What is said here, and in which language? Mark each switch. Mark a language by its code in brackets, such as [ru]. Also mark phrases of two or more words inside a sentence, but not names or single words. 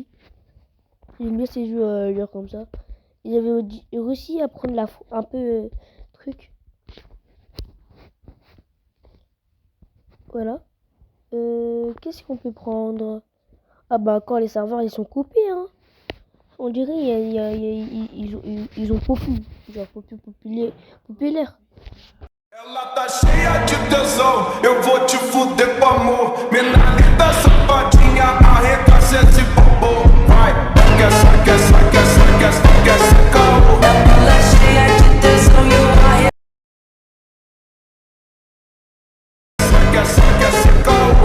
[fr] J'aime bien ces jeux genre comme ça. Et j'avais réussi à prendre un peu truc. Voilà. Qu'est-ce qu'on peut prendre? Ah bah quand les serveurs ils sont coupés hein. On dirait ils ont populaire. [pt] Ela tá cheia de tesão, eu vou te fuder com amor. Menina safadinha, arregaça esse bobo. Vai, quer esse carro. Ela é cheia de tesão, eu arregaço esse carro.